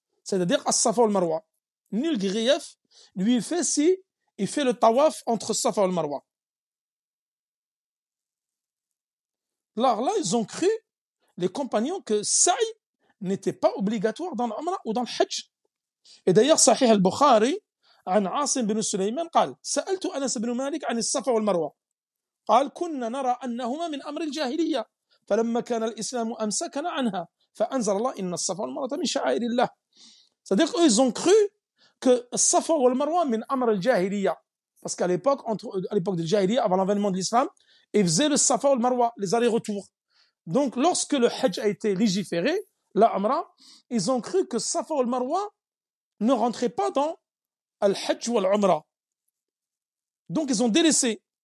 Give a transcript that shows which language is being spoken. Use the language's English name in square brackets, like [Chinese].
[French] C'est-à-dire as-Safa et Marwa. Nul grief lui fait si il fait le tawaf entre Safa et Marwa. Alors là, ils ont cru, les compagnons, que sa'i n'était pas obligatoire dans l'umrah ou dans le hajj. Et d'ailleurs, [Arabic] Sahih al-Bukhari, عن عاصم بن سليمان قال سألت أنس بن مالك عن الصفا والمروة قال كنا نرى أنهما من أمر الجاهلية فلما كان الإسلام أمسكنا عنها فأنزل الله إن الصفا والمروة من شعائر الله. [French] C'est-à-dire qu'eux, ils ont cru que [Arabic] الصفا والمروة من أمر الجاهلية [French] parce qu'à l'époque, à l'époque de Jahiliya, avant l'avènement de l'islam, ils faisaient le Safa ou le Marwa, les allers-retours. Donc, lorsque le Hajj a été légiféré, la Umrah, ils ont cru que Safa ou le Marwa ne rentrait pas dans Al-Hajj ou Al-Umrah. Donc, ils ont délaissé.